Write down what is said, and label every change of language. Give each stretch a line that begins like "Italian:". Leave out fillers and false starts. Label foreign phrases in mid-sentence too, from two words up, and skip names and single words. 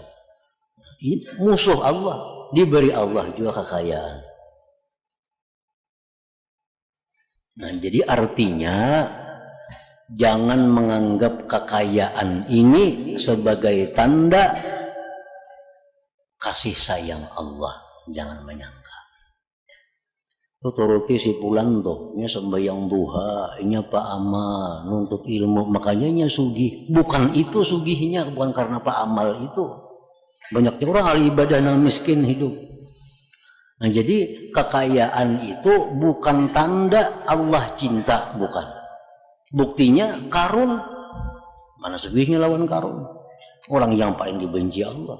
Indonesian: Ini musuh Allah, diberi Allah juga kekayaan. Nah, jadi artinya jangan menganggap kekayaan ini sebagai tanda kasih sayang Allah. Jangan menyangka.
Banjar: Turuti si pulan tuh, nya sembahyang duha, nya Pak Amal, nuntut ilmu, makanya nya sugih. Bukan itu sugihnya,
Indonesian: bukan karena Pak Amal itu. Banyaknya orang ahli ibadah yang miskin hidup. Nah, jadi kekayaan itu bukan tanda Allah cinta, bukan.
Banjar: Buktinya Qarun, mana sugihnya lawan Qarun, orang yang paling dibenci Allah.